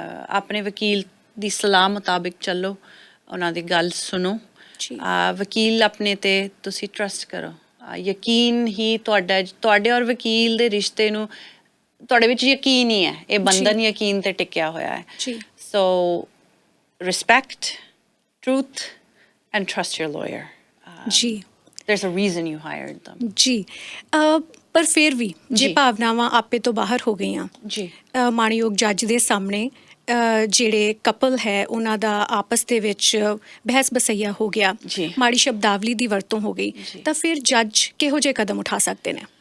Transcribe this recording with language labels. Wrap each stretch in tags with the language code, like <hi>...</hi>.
<pa>ਆਪਣੇ ਵਕੀਲ ਦੀ ਸਲਾਹ ਮੁਤਾਬਿਕ ਚੱਲੋ, ਉਹਨਾਂ ਦੀ ਗੱਲ ਸੁਣੋ। ਵਕੀਲ ਆਪਣੇ 'ਤੇ ਤੁਸੀਂ ਟਰਸਟ ਕਰੋ। ਯਕੀਨ ਹੀ ਤੁਹਾਡੇ ਔਰ ਵਕੀਲ ਦੇ ਰਿਸ਼ਤੇ ਨੂੰ, ਤੁਹਾਡੇ ਵਿੱਚ ਯਕੀਨ ਹੀ ਹੈ, ਇਹ ਬੰਧਨ ਯਕੀਨ 'ਤੇ ਟਿਕਿਆ ਹੋਇਆ ਹੈ।</pa> <en>So respect, truth and trust your lawyer.</en> <pa>ਜੀ।</pa> <en>There's a reason you hired them.</en> <pa>ਜੀ। ਪਰ ਫਿਰ ਵੀ ਜੇ ਭਾਵਨਾਵਾਂ ਆਪੇ ਤੋਂ ਬਾਹਰ ਹੋ ਗਈਆਂ, ਜੀ, ਮਾਣਯੋਗ ਜੱਜ ਦੇ ਸਾਹਮਣੇ ਜਿਹੜੇ ਕਪਲ ਹੈ ਉਹਨਾਂ ਦਾ ਆਪਸ ਦੇ ਵਿੱਚ ਬਹਿਸ ਬਸਈਆ ਹੋ ਗਿਆ, ਮਾੜੀ ਸ਼ਬਦਾਵਲੀ ਦੀ ਵਰਤੋਂ ਹੋ ਗਈ, ਤਾਂ ਫਿਰ ਜੱਜ ਕਿਹੋ ਜਿਹੇ ਕਦਮ ਉਠਾ ਸਕਦੇ ਨੇ?</pa>